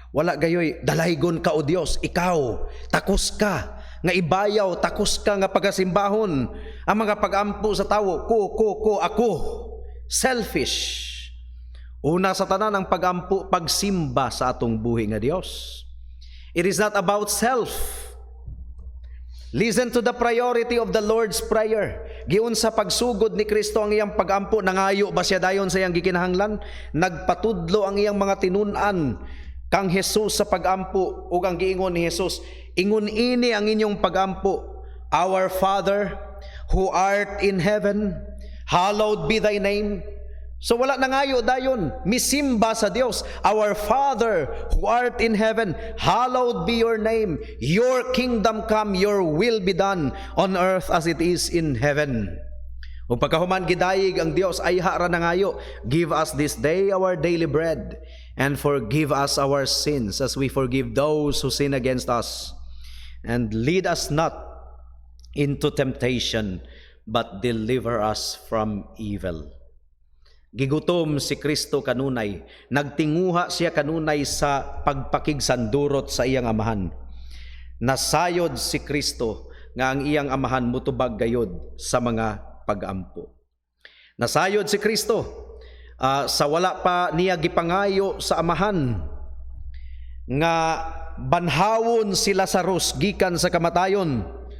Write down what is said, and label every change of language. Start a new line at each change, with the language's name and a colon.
Cebuano: Wala gayoy, dalaygon ka o Dios, ikaw, takos ka, nga ibayaw, takos ka nga pagasimbahon. Ang mga pag-ampo sa tawo, ako. Selfish. Una sa tanan ang pag-ampo, pagsimba sa atong buhi nga Dios.
English: It is not about self. Listen to the priority of the Lord's Prayer.
Cebuano: Giun sa pagsugod ni Kristo ang iyang pag-ampo, nangayo ba siya dayon sa iyang gikinahanglan? Nagpatudlo ang iyang mga tinun-an kang Jesus sa pag-ampo, ug ang giingon ni Jesus, ingon ini ang inyong pag-ampo,
English: Our Father who art in heaven, hallowed be thy name.
Cebuano: So wala nangayo dayon, misimba sa Dios.
English: Our Father who art in heaven, hallowed be your name. Your kingdom come, your will be done on earth as it is in heaven.
Cebuano: Ug pagkahuman gidayeg ang Dios ay hara nangayo,
English: give us this day our daily bread, and forgive us our sins as we forgive those who sin against us. And lead us not into temptation, but deliver us from evil.
Cebuano: Gigutom si Kristo kanunay, nagtinguha siya kanunay sa pagpakigsandurot sa iyang amahan. Nasayod si Kristo nga ang iyang amahan mutubag gayod sa mga pag-ampo. Nasayod si Kristo sa wala pa niya gipangayo sa amahan nga banhawon si Lazarus gikan sa kamatayon.